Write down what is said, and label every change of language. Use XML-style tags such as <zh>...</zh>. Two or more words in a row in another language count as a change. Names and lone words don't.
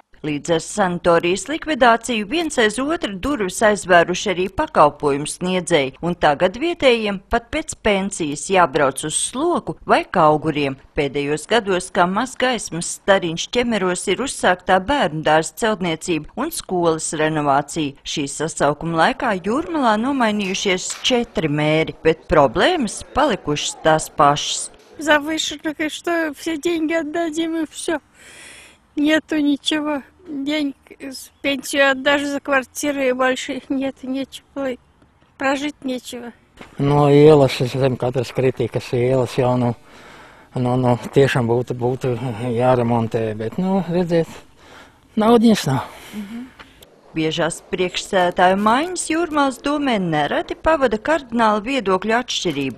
<lv>Līdz ar sanatorijas likvidāciju viens aiz otru durvis aizvēruši arī pakalpojumu sniedzēji, un tagad vietējiem pat pēc pensijas jābrauc uz Sloku vai Kauguriem. Pēdējos gados, kā maz gaismas stariņš Ķemeros, ir uzsāktā bērnu dārza celtniecība un skolas renovācija. Šī sasaukuma laikā Jūrmalā nomainījušies 4 mēri, bet problēmas palikušas tās pašas.</lv> <ru>Завышено, что все деньги отдадим и все. Нету ничего. Денег, пенсию отдашь за квартиры, и больше нет, нечего. Прожить нечего.</ru> <lv>No ielas, es zinu, katras kritikas ielas jau, tiešām būtu jāremontē, bet, redziet, naudiņas nav. Biežās priekšsēdētāju maiņas Jūrmalas domē nereti pavada kardināla viedokļu atšķirība.</lv>